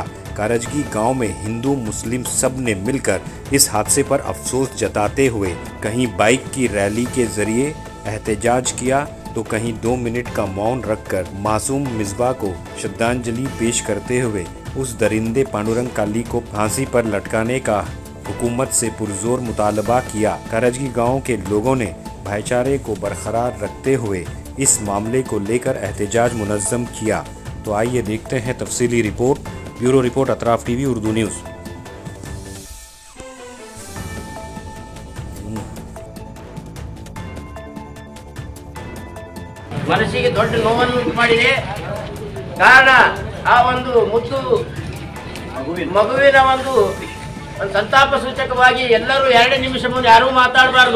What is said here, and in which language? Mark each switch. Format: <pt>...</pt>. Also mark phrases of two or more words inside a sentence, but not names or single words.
<ur>کارجگی گاؤں میں ہندو مسلم سب نے مل کر اس حادثے پر افسوس جتاتے ہوئے کہیں بائک کی ریلی کے ذریعے احتجاج کیا تو کہیں 2 منٹ کا مون رکھ کر معصوم مصباح کو شردھانجلی پیش کرتے ہوئے اس درندے پانڈورنگ کلی کو پھانسی پر لٹکانے کا حکومت سے پرزور مطالبہ کیا. کارجگی گاؤں کے لوگوں نے بھائی چارے کو برقرار رکھتے ہوئے اس معاملے کو لے کر احتجاج منظم کیا. تو آئیے دیکھتے ہیں تفصیلی رپورٹ۔ بیورو رپورٹ اطراف ٹی وی اردو نیوز.</ur> <kn>ಮನಸ್ಸಿಗೆ ದೊಡ್ಡ ನೋವನ್ನು ಉಂಟು ಮಾಡಿದೆ. ಕಾರಣ ಆ ಒಂದು ಮುದ್ದು ಮಗುವಿನ ಒಂದು ಸಂತಾಪ ಸೂಚಕವಾಗಿ ಎಲ್ಲರೂ 2 ನಿಮಿಷ ಮುಂದೆ ಯಾರೂ ಮಾತಾಡಬಾರ್ದು.</kn>